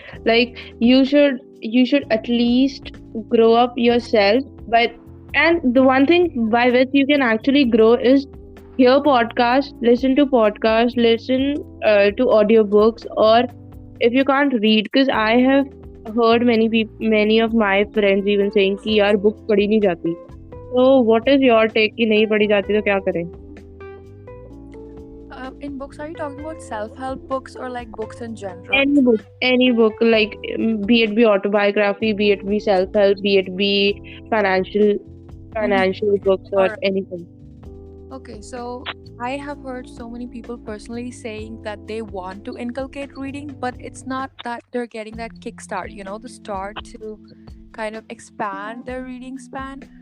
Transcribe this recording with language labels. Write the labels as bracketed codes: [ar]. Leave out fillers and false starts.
[en] Like you should at least grow up yourself, but and the one thing by which you can actually grow is hear podcasts, listen to podcasts, listen to audiobooks, or if you can't read, because I have heard many of my friends even saying [hi] कि यार book पढ़ी नहीं जाती. [en] So what is your take [hi] कि नहीं पढ़ी जाती तो क्या करें? [en] In books, are you talking about self-help books or like books in general? Any book, like be autobiography, be it be self-help, be it be financial books All or right. anything. Okay, so I have heard so many people personally saying that they want to inculcate reading, but it's not that they're getting that kickstart, the start to kind of expand their reading span.